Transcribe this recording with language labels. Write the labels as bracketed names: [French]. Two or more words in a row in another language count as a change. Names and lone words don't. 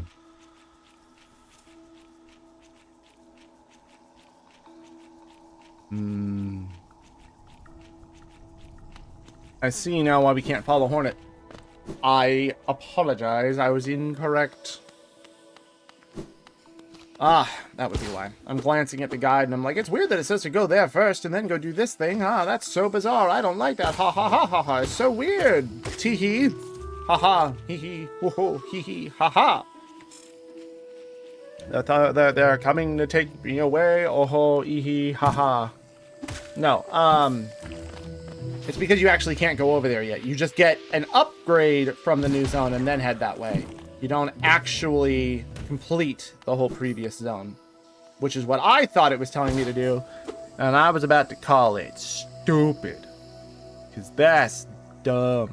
[English] I see now why we can't follow Hornet. I apologize. I was incorrect. Ah, that would be why. I'm glancing at the guide and I'm like, it's weird that it says to go there first and then go do this thing. Ah, that's so bizarre. I don't like that. Ha ha ha ha ha. It's so weird. Tee hee. Ha ha. Hee hee. Whoa ho. Hee hee. Ha ha. They're coming to take me away. Oh ho. Ee hee. Ha ha. No. It's because you actually can't go over there yet. You just get an upgrade from the new zone and then head that way. You don't actually complete the whole previous zone, which is what I thought it was telling me to do, and I was about to call it stupid, because that's dumb.